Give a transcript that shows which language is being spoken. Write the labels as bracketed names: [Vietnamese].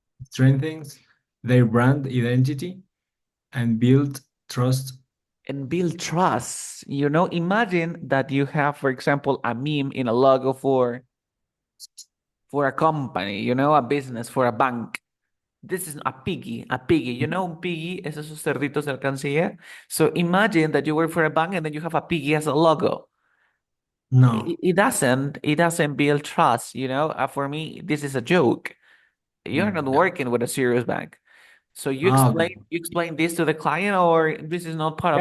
[English] strengthens their brand identity and build trust. and build trust. Imagine that you have, for example, a meme in a logo for a company, a business, for a bank. This is a piggy, a piggy. [Spanish] Un piggy es esos cerditos de alcancía. [English] So imagine that you work for a bank and then you have a piggy as a logo. No, It doesn't build trust. For me, this is a joke. You're not yeah. working with a serious bank. So you Okay. explain you explain this to the client, or this is not part of